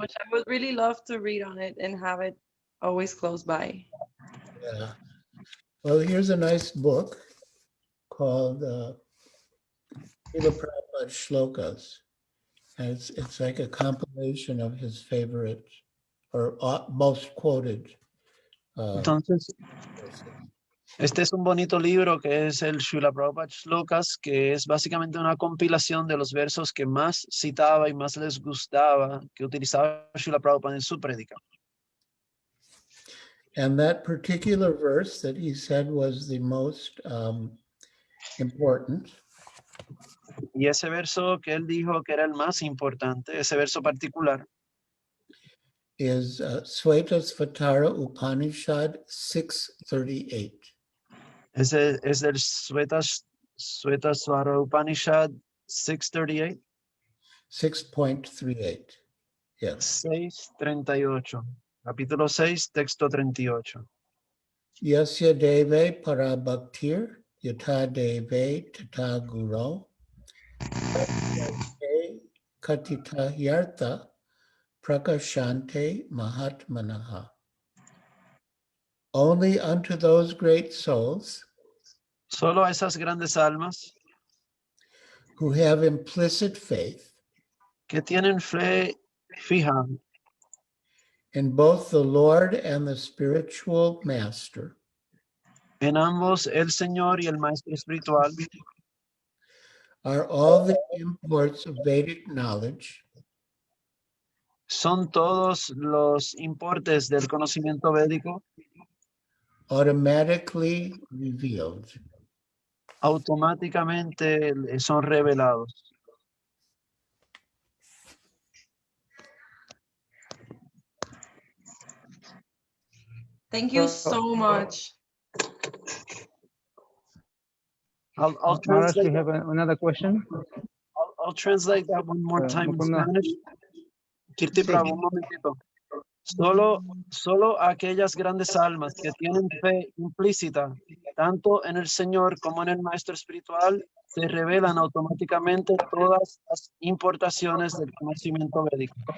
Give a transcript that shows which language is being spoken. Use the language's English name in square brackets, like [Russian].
[English] much. I would really love to read on it and have it always close by. Yeah. Well, here's a nice book called Srila Prabhupada Shlokas. And it's like a compilation of his favorite or most quoted. [Spanish] Entonces, este es un bonito libro que es el Srila Prabhupada Shlokas, que es básicamente una compilación de los versos que más citaba y más les gustaba, que utilizaba Srila Prabhupada en su prédica. [English] And that particular verse that he said was the most important [Spanish] Y ese verso que él dijo que era el más importante, ese verso particular, [English] is Svetasvatara Upanishad 638. [Spanish] ese es del Svetasvara Upanishad 638. [English] 6.38. Yes. [Spanish] 6:38. Capítulo 6, texto 38. [Sanskrit] Yasya deve parabhaktir yata deve tata guru katita yartha prakashante mahatmanaha. [English] Only unto those great souls [Spanish] Solo a esas grandes almas [English] who have implicit faith [Spanish] que tienen fe fija [English] in both the Lord and the spiritual master [Spanish] en ambos, el Señor y el Maestro Espiritual, [English] are all the imports of Vedic knowledge [Spanish] son todos los importes del conocimiento védico [English] automatically revealed. [Spanish] automáticamente son revelados. [English] Thank you so much. I'll Maharaj, translate you have another question? I'll translate that one more time in Mukunda. Spanish. Kirti [Spanish] Sí. Prabhu, un momentito. Solo aquellas grandes almas que tienen fe implícita, tanto en el Señor como en el Maestro Espiritual, se revelan automáticamente todas las importaciones del conocimiento védico.